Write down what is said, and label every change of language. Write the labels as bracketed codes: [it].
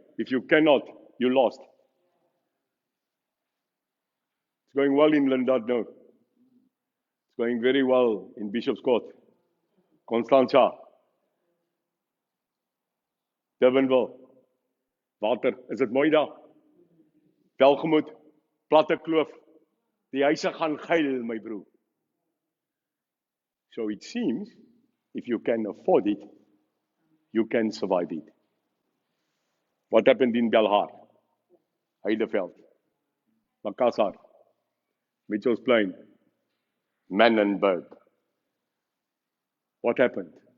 [en] If you cannot, you lost. It's going well in Lindard now. It's going very well in Bishop's Court, Constantia, Durbanville, Water. [af] Is dit mooi daar? Welgemoed, platte kloof. Die huise gaan geil, my broer. [en] So it seems, if you can afford it, you can survive it. What happened in Belhar, Heideveld, Makassar, Mitchell's Plain, Manenberg? What happened?